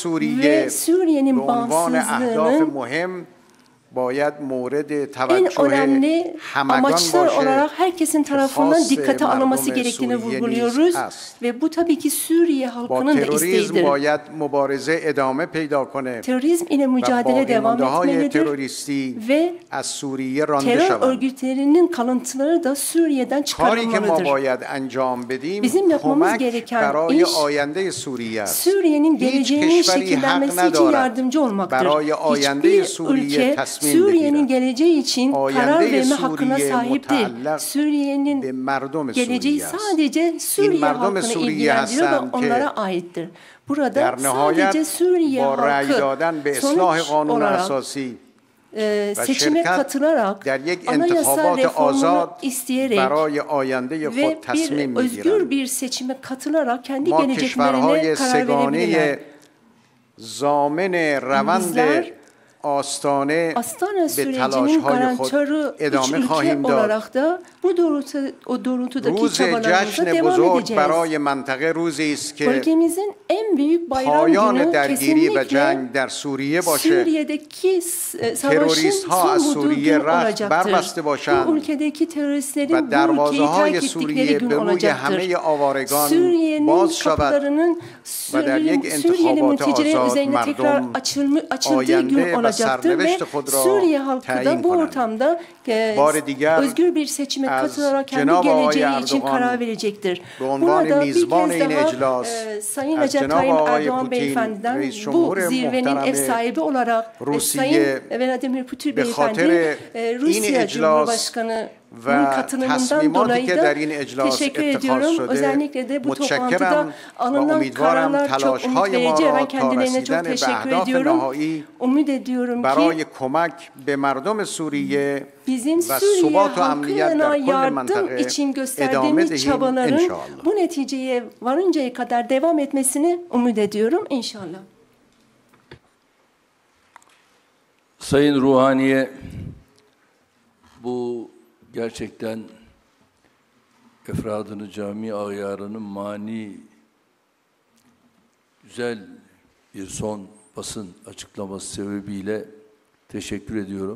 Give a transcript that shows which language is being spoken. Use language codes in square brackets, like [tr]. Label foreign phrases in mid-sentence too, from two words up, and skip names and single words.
[fa] سوریه به [tr] Suriye'nin [fa] عنوان اهداف [tr] bağımsızlığının [fa] مهم باید مورد [tr] en [fa] توجه [tr] önemli [fa] همگان [tr] amaçlar [fa] باشه [tr] olarak herkesin tarafından [fa] خاص [tr] dikkate alınması [fa] مردم [tr] gerektiğini [fa] سوریه نیز [tr] vurguluyoruz. [fa] هست. [tr] Ve bu tabii ki Suriye [fa] با [tr] halkının da [fa] تروریسم [tr] isteğidir. [fa] باید مبارزه ادامه پیدا کنه [tr] Terörizm ile [fa] و [tr] mücadele devam [fa] باقیمانده های [tr] etmelidir [fa] تروریستی [tr] ve [fa] از سوریه رانده [tr] terör [fa] شوند. [tr] örgütlerinin kalıntıları da Suriye'den [fa] کاری که ما [tr] çıkarılmalıdır. [fa] باید انجام بدیم [tr] Bizim yapmamız [fa] کمک [tr] gereken [fa] برای [tr] iş [fa] آینده سوریه است. [tr] Suriye'nin [fa] Hiç [tr] geleceğinin [fa] کشوری حق [tr] şekillenmesi için [fa] ندارد [tr] yardımcı olmaktır. [fa] برای آینده [tr] Hiçbir [fa] سوریه [tr] ülke [fa] تصمیم [tr] Suriye'nin [fa] بگیرد. [tr] geleceği için karar [fa] آینده [tr] verme hakkına [fa] سوریه [tr] sahip değil. [fa] متعلق به [tr] Suriye'nin [fa] مردم [tr] geleceği [fa] سوریه است. [tr] sadece Suriye [fa] مردم [tr] halkını [fa] سوریه [tr] ilgilendiriyor [fa] هستند [tr] ve [fa] که [tr] onlara aittir. Burada [fa] در نهایت [tr] sadece Suriye [fa] با رأی [tr] halkı [fa] دادن به اصلاح [tr] sonuç [fa] قانون [tr] olarak [fa] اساسی [tr] seçime şirket katılarak [fa] در یک [tr] anayasa [fa] انتخابات [tr] reformunu [fa] آزاد [tr] isteyerek [fa] برای آینده [tr] ve [fa] خود تصمیم [tr] bir özgür [fa] میگیرند. [tr] bir seçime katılarak kendi [fa] ما [tr] geleceklerine [fa] کشورهای [tr] karar verebilirler. [fa] سگانه زامن روند [tr] Bizler [fa] آستانه [tr] Astana [fa] به [tr] sürecinin [fa] تلاش‌های خود [tr] garantörü üç [fa] ادامه [tr] ülke [fa] خواهیم داد. [tr] olarak da bu doğrultudaki [fa] روز [tr] çabalarımıza [fa] جشن [tr] devam [fa] بزرگ [tr] edeceğiz. [fa] برای منطقه روزی است که [tr] Bölgemizin en büyük bayram [fa] پایان [tr] günü [fa] درگیری و [tr] kesinlikle [fa] جنگ در سوریه باشه. [tr] Suriye'deki savaşın [fa] تروریست ها از [tr] son bulduğu [fa] سوریه [tr] gün [fa] رخت [tr] olacaktır. [fa] بربسته باشند [tr] Bu ülkedeki [fa] و [tr] teröristlerin bu ülkeyi [fa] دروازه های [tr] terk ettikleri [fa] سوریه [tr] gün [fa] به روی [tr] olacaktır. [fa] همه آوارگان [tr] Suriye'nin [fa] باز شود [tr] kapılarının [fa] و در یک [tr] Suriyeli [fa] انتخابات [tr] mültecilerin [fa] آزاد [tr] üzerine tekrar [fa] مردم [tr] açıldığı gün [fa] آینده و [tr] olacaktır ve [fa] سرنوشت خود را [tr] Suriye halkı da [fa] تعیین [tr] bu [fa] کنند. [tr] ortamda [fa] بار دیگر [tr] özgür bir seçime [fa] از [tr] katılarak kendi [fa] جناب آقای [tr] geleceği için [fa] اردوغان [tr] karar verecektir. [fa] به عنوان [tr] Burada bir [fa] میزبان [tr] kez [fa] این [tr] daha [fa] اجلاس [tr] Sayın [fa] از [tr] Recep [fa] جناب [tr] Tayyip [fa] آقای [tr] Erdoğan [fa] پوتین [tr] beyefendiden [fa] رئیس [tr] bu [fa] جمهور [tr] zirvenin ev [fa] محترم [tr] sahibi olarak [fa] روسیه [tr] Sayın Vladimir Putin [fa] به خاطر [tr] beyefendi [fa] این [tr] Rusya [fa] اجلاس [tr] Cumhurbaşkanı [fa] و [tr] katılımından [fa] تصمیماتی [tr] dolayı [fa] که [tr] da [fa] در این اجلاس [tr] teşekkür [fa] اتخاذ [tr] ediyorum. [fa] شده [tr] Özellikle de bu toplantıda [fa] متشکرم و [tr] alınan [fa] امیدوارم [tr] kararlar çok umut [fa] تلاش‌های ما [tr] verici. [fa] را [tr] Ben [fa] تا [tr] kendilerine çok [fa] رسیدن به [tr] teşekkür [fa] اهداف [tr] ediyorum. [fa] نهایی [tr] Umut ediyorum ki [fa] برای کمک به مردم سوریه [tr] bizim [fa] و [tr] Suriye [fa] ثبات و امنیت [tr] halkına [fa] در کل [tr] yardım [fa] منطقه [tr] için [fa] ادامه [tr] gösterdiğimiz [fa] دهیم [tr] çabaların [fa] انشاءالله. [tr] bu neticeye varıncaya kadar devam etmesini umut ediyorum inşallah. Sayın Ruhani'ye bu gerçekten efradını cami ağyarının mani güzel bir son basın açıklaması sebebiyle teşekkür ediyorum.